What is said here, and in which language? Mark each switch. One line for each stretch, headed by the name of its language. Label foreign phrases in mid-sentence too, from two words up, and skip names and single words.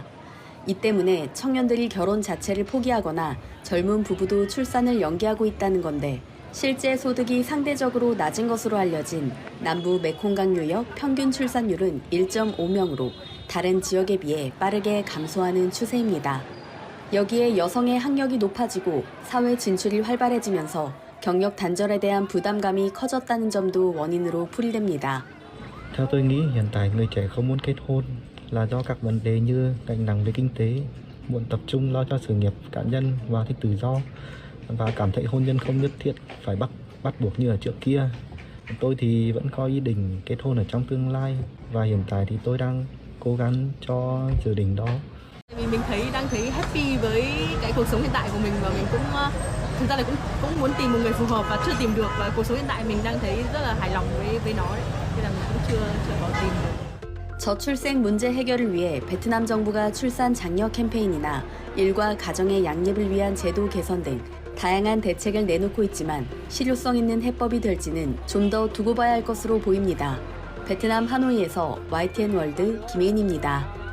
Korean: 이 때문에 청년들이 결혼 자체를 포기하거나 젊은 부부도 출산을 연기하고 있다는 건데 실제 소득이 상대적으로 낮은 것으로 알려진 남부 메콩강 유역 평균 출산율은 1.5명으로 다른 지역에 비해 빠르게 감소하는 추세입니다. 여기에 여성의 학력이 높아지고 사회 진출이 활발해지면서 경력 단절에 대한 부담감이 커졌다는 점도 원인으로 풀이됩니다.
Vietnamese: Theo tôi nghĩ hiện tại người trẻ không muốn kết hôn là do các vấn đề như gánh nặng về kinh tế, muốn tập trung lo cho sự nghiệp cá nhân và thích tự do và cảm thấy hôn nhân không nhất thiết phải bắt buộc như ở trước kia. Tôi thì vẫn có ý định kết hôn ở trong tương lai và hiện tại thì tôi đang cố gắng cho dự định đó. Vì mình đang thấy happy với cái cuộc sống hiện tại của mình và mình cũng thực ra là cũng muốn tìm một người phù hợp và chưa tìm được, và cuộc sống hiện tại mình đang thấy rất là hài lòng với nó đấy. Thế là
Korean: 저출생 문제 해결을 위해 베트남 정부가 출산 장려 캠페인이나 일과 가정의 양립을 위한 제도 개선 등 다양한 대책을 내놓고 있지만 실효성 있는 해법이 될지는 좀 더 두고 봐야 할 것으로 보입니다. 베트남 하노이에서 YTN 월드 김혜인입니다.